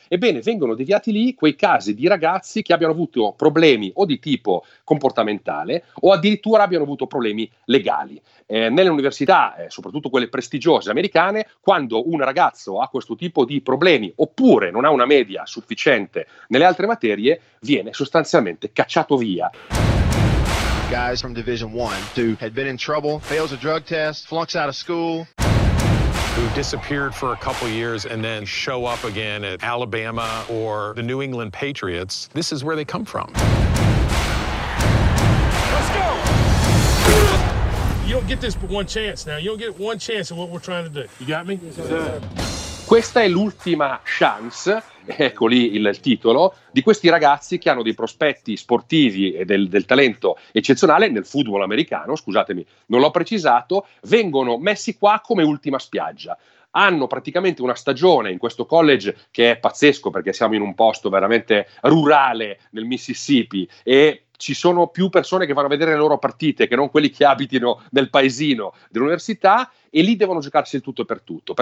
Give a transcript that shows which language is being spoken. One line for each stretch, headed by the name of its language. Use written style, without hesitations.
Italian: Ebbene, vengono deviati lì quei casi di ragazzi che abbiano avuto problemi o di tipo comportamentale o addirittura abbiano avuto problemi legali. Nelle università, soprattutto quelle prestigiose americane, quando un ragazzo ha questo tipo di problemi oppure non ha una media sufficiente nelle altre materie, viene sostanzialmente cacciato via.
English: Guys from Division 1, who had been in trouble, fails a drug test, flunks out of school, who disappeared for a couple years and then show up again at Alabama or the New England Patriots, this is where they come from. You don't get this but one chance now. You don't get one chance in what we're trying to do. You got me?
Italian: Questa è l'ultima chance. Ecco lì il titolo, di questi ragazzi che hanno dei prospetti sportivi e del talento eccezionale nel football americano, scusatemi, non l'ho precisato, vengono messi qua come ultima spiaggia. Hanno praticamente una stagione in questo college che è pazzesco, perché siamo in un posto veramente rurale nel Mississippi e ci sono più persone che vanno a vedere le loro partite che non quelli che abitino nel paesino dell'università, e lì devono giocarsi il tutto per tutto.